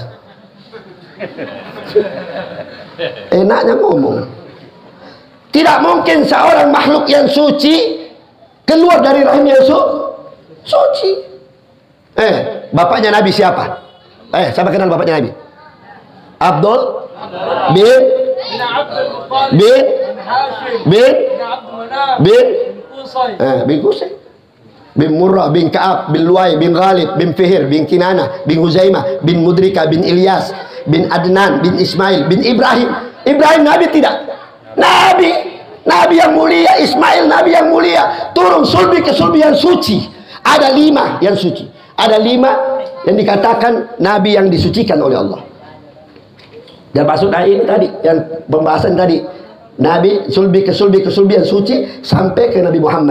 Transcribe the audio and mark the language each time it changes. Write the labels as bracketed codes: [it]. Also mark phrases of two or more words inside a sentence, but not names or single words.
[id] Enaknya ngomong. Tidak mungkin seorang makhluk yang suci keluar dari rahim yang suci. Bapaknya Nabi siapa? Siapa kenal bapaknya Nabi? Abdul bin Qusay, bin Murrah, bin Ka'ab, bin Luay, bin Ghalib, bin Fihir, bin Kinana, bin Huzaimah, bin Mudrika, bin Ilyas, bin Adnan, bin Ismail, bin Ibrahim. Ibrahim Nabi tidak? Nabi yang mulia. Ismail Nabi yang mulia. Turun sulbi ke sulbi yang suci. Ada 5 yang suci. Ada 5 yang dikatakan Nabi yang disucikan oleh Allah. Dan maksud ini tadi, yang pembahasan tadi, Nabi sulbi ke sulbi yang suci sampai ke Nabi Muhammad.